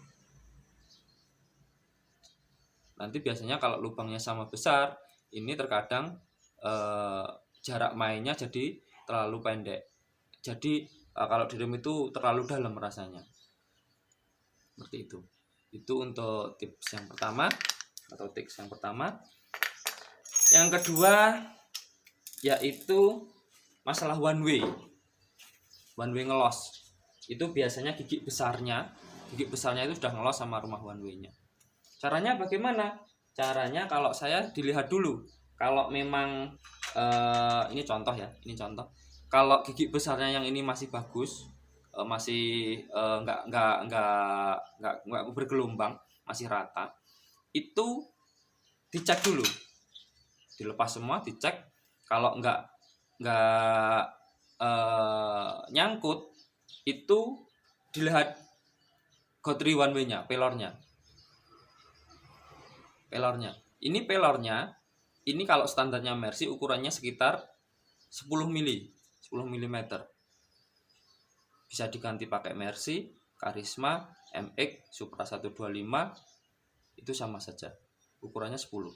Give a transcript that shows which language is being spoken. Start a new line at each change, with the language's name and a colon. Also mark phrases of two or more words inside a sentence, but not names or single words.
Indonesian: Nanti biasanya kalau lubangnya sama besar, ini terkadang jarak mainnya jadi terlalu pendek, jadi kalau direm itu terlalu dalam rasanya, seperti itu. Itu untuk tips yang pertama atau tips yang pertama. Yang kedua yaitu masalah
English: one way
Indonesian: ngelos. Itu biasanya gigi besarnya itu sudah ngelos sama rumah
English: one way-
Indonesian: nya. Caranya bagaimana? Caranya kalau saya dilihat dulu, kalau memang ini contoh ya, kalau gigi besarnya yang ini masih bagus, masih nggak bergelombang, masih rata, itu dicek dulu, dilepas semua, dicek. Kalau nggak nyangkut, itu dilihat gotri
English: one way-
Indonesian: nya, pelornya. Ini pelornya, ini kalau standarnya Mercy ukurannya sekitar 10 mm. bisa diganti pakai Mercy, Karisma, MX, Supra 125, itu sama saja, ukurannya 10.